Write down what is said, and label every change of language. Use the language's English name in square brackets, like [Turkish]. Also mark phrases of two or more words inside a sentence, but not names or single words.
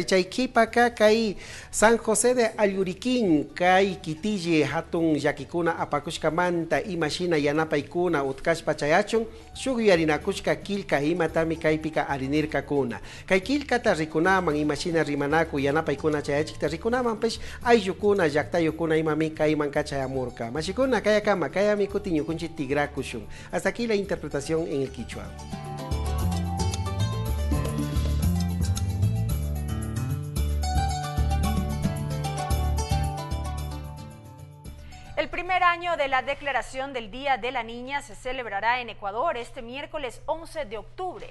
[Quechua] chaykipaka kay San José de Ayuriquín kay kitille hatun yakikuna apakushkamanta imashina yanapaykuna utkashpa chayachun shuk yarinakushka kilka imatami kaypika arinirka kuna kay kilkata rikunaman imashina rimanaku yanapaykuna chayachikta rikunaman pesh ayllukuna llaktayukuna imami kayman kachayamurka mashikuna kayakama kayami kutiñukunchi tigrakushun. [Spanish] Hasta aquí la interpretación en el quichua. El primer año de la declaración del Día de la Niña se celebrará en Ecuador este miércoles 11 de octubre.